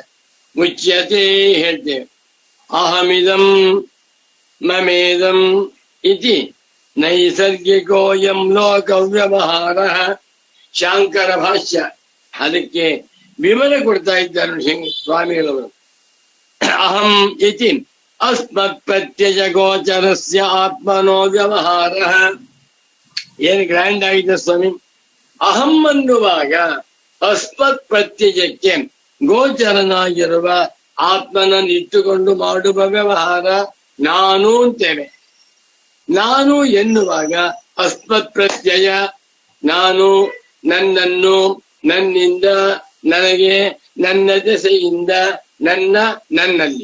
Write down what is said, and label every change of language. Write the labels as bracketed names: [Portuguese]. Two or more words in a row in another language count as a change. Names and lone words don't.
[Kannada] ಮುಚ್ಯತೆ ಹೇಳ್ತೇವೆ. [Sanskrit] ಅಹಮಿದಂ ಮಮೇದಂ ಇತಿ ನೈಸರ್ಗಿಕೋಯಂ ಲೋಕ ವ್ಯವಹಾರ. [Kannada] ಶಾಂಕರ ಭಾಷ್ಯ, ಅದಕ್ಕೆ ವಿವರ ಕೊಡ್ತಾ ಇದ್ದಾರೆ ಸ್ವಾಮಿಗಳವರು. [Sanskrit] ಅಹಂ ಇತಿ ಅಸ್ಮತ್ ಪ್ರತ್ಯಯ ಗೋಚರಸ್ಯ ಆತ್ಮನೋ ವ್ಯವಹಾರ. [Kannada] ಏನು ಗ್ರ್ಯಾಂಡ್ ಆಗಿದೆ ಸ್ವಾಮಿ. ಅಹಂ ಅನ್ನುವಾಗ ಅಸ್ಮತ್ ಪ್ರತ್ಯಯಕ್ಕೆ ಗೋಚರನಾಗಿರುವ ಆತ್ಮನನ್ನು ಇಟ್ಟುಕೊಂಡು ಮಾಡುವ ವ್ಯವಹಾರ ನಾನು ಅಂತೇವೆ. ನಾನು ಎನ್ನುವಾಗ [Sanskrit] ಅಸ್ಮತ್ ಪ್ರತ್ಯಯ, [Kannada] ನಾನು, ನನ್ನನ್ನು, ನನ್ನಿಂದ, ನನಗೆ, ನನ್ನ ದೆಸೆಯಿಂದ, ನನ್ನ, ನನ್ನಲ್ಲಿ.